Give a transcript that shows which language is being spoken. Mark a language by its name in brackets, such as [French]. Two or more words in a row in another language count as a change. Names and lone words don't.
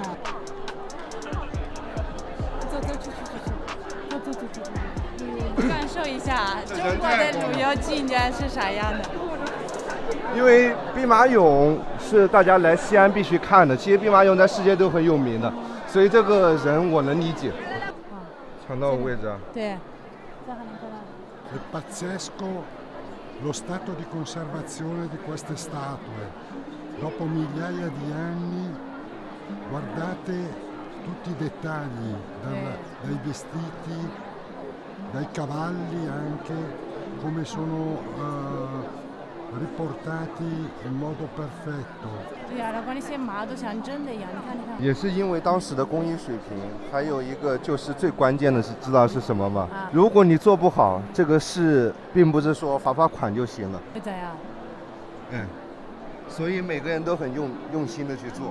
[Chinese] 走，感受一下中国的旅游景点是啥样的。因为兵马俑是大家来西安必须看的，其实兵马俑在世界都很有名的，所以这个人我能理解。抢到位置啊！对。 [Italian] È pazzesco lo stato di conservazione di queste statue. Dopo migliaia di anni, guardate tutti i dettagli, dai vestiti, dai cavalli anche, come sono riportati in modo perfetto. [Chinese] 对呀，然后那些马都像真的一样，你看。也是因为当时的工艺水平，还有一个就是最关键的是，知道是什么吗？如果你做不好，这个事并不是说罚款就行了。会怎样？所以每个人都很用心的去做。